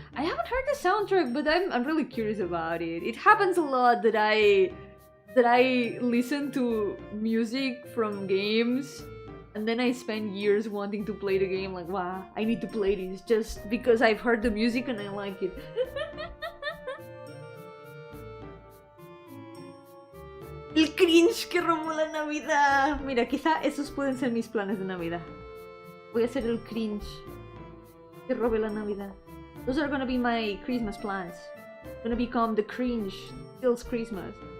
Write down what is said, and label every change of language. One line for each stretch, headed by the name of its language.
English: I haven't heard the soundtrack, but I'm really curious about it. It happens a lot that I listen to music from games and then I spend years wanting to play the game, like, wow, I need to play this just because I've heard the music and I like it.
Spanish: El cringe que robó la Navidad. Mira, quizá esos pueden ser mis planes de Navidad. Voy a hacer el cringe que robé la Navidad.
English: Those are gonna be my Christmas plans. Gonna become the cringe kills Christmas.